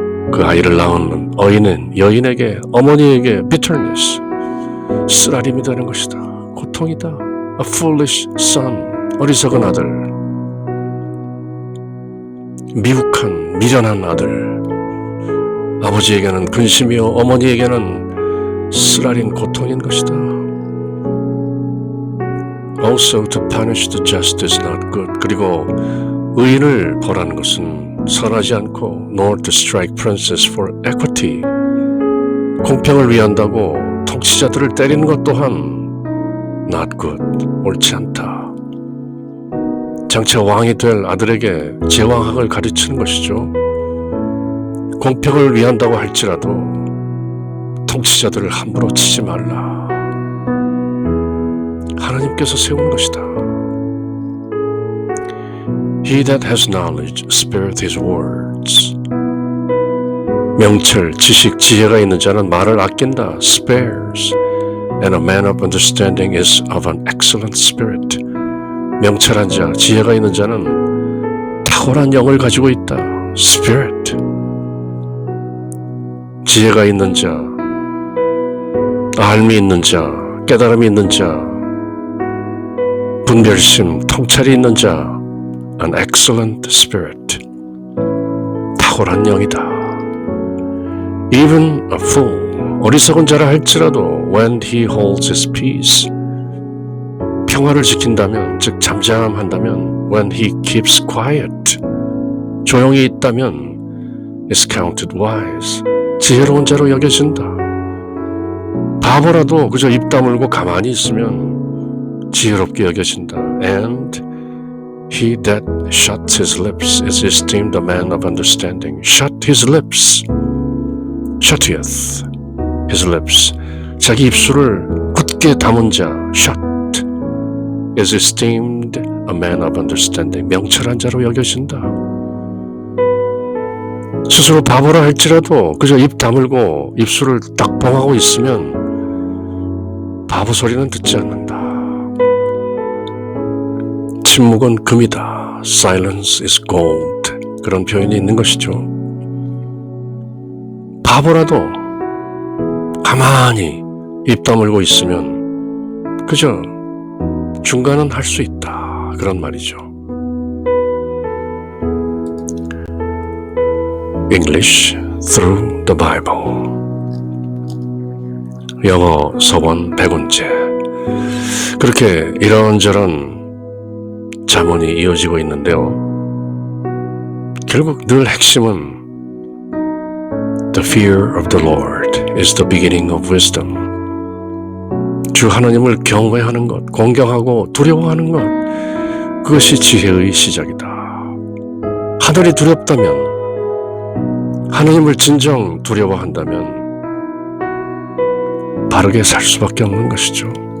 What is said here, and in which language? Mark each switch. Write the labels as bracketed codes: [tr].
[ko] 그 아이를 낳은 여인에게, 어머니에게 bitterness, 쓰라림이 되는 것이다. 고통이다. [en] A foolish son, [ko] 어리석은 아들. 미련한 아들. 아버지에게는 근심이요, 어머니에게는 쓰라린 고통인 것이다. [en] Also to punish the just is not good. [ko] 그리고 의인을 벌하는 것은 선하지 않고 [en] nor to strike princes for equity. [ko] 공평을 위한다고 통치자들을 때리는 것 또한 [en] not good, [ko] 옳지 않다. 장차 왕이 될 아들에게 제왕학을 가르치는 것이죠. 공평을 위한다고 할지라도 통치자들을 함부로 치지 말라. 하나님께서 세운 것이다. [en] He that has knowledge spareth his words. [ko] 명철, 지식, 지혜가 있는 자는 말을 아낀다. [en] spares. And a man of understanding is of an excellent spirit. [ko] 명철한 자, 지혜가 있는 자는 탁월한 영을 가지고 있다. [en] spirit. [ko] 지혜가 있는 자, 알미 있는 자, 깨달음이 있는 자, 분별심, 통찰이 있는 자, [en] an excellent spirit. [ko] 탁월한 영이다. [en] Even a fool, [ko] 어리석은 자라 할지라도 [en] when he holds his peace, [ko] 평화를 지킨다면, 즉 잠잠한다면 [en] when he keeps quiet, [ko] 조용히 있다면 [en] is counted wise, [ko] 지혜로운 자로 여겨진다. 바보라도 그저 입 다물고 가만히 있으면 지혜롭게 여겨진다. [en] And he that shuts his lips is esteemed a man of understanding. Shut his lips. Shutteth his lips. [ko] 자기 입술을 굳게 담은 자, [en] shut, is esteemed a man of understanding. [ko] 명철한 자로 여겨진다. 스스로 바보라 할지라도 그저 입 다물고 입술을 딱 봉하고 있으면 바보 소리는 듣지 않는다. 침묵은 금이다. [en] Silence is gold. [ko] 그런 표현이 있는 것이죠. 바보라도 가만히 입 다물고 있으면 그저 중간은 할 수 있다, 그런 말이죠. [en] English through the Bible. [ko] 영어 서원 100원째. 그렇게 이런저런 잠언이 이어지고 있는데요. 결국 늘 핵심은 [en] The fear of the Lord is the beginning of wisdom. [ko] 주 하나님을 경외하는 것, 공경하고 두려워하는 것, 그것이 지혜의 시작이다. 하늘이 두렵다면, 하나님을 진정 두려워한다면 바르게 살 수밖에 없는 것이죠.